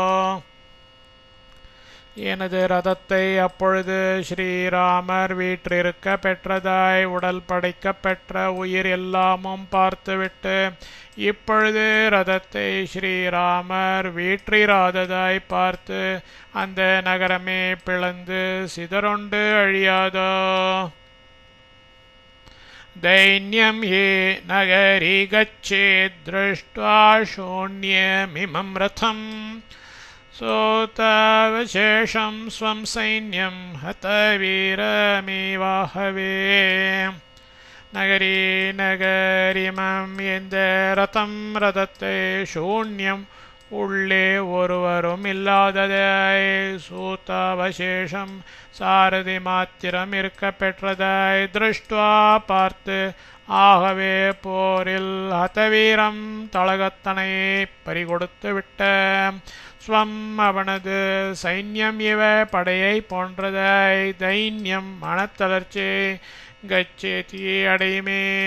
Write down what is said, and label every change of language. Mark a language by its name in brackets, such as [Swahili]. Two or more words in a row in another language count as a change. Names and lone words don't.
[Tamil] எனது ரதத்தை அப்பொழுது ஸ்ரீராமர் வீற்றிருக்க பெற்றதாய் உடல் படைக்க பெற்ற உயிர் எல்லாமும் பார்த்துவிட்டு இப்பொழுது ரதத்தை ஸ்ரீராமர் வீற்றிராததாய் பார்த்து அந்த நகரமே பிளந்து சிதறுண்டு அழியாதோ. [Sanskrit] दैन्यं हि नगरी गच्छेत् दृष्ट्वा शून्यमिमं रथं सोतावशेषं स्वं सैन्यं हतवीरमिवाहवे. नगरी नगरिमं [Tamil] எந்த ரதம் ரதத்தை சூன்யம் உள்ளே ஒருவரும் இல்லாததாய் சூதாவசேஷம் சாரதி மாத்திரம் இருக்க பெற்றதாய் திருஷ்டுவா பார்த்து ஆகவே போரில் ஹதவீரம் தளகத்தனையை பறிகொடுத்து விட்ட ஸ்வம் அவனது சைன்யம் இவ படையை போன்றதாய் தைன்யம் மனத்தளர்ச்சி கச்சேதி அடையுமே.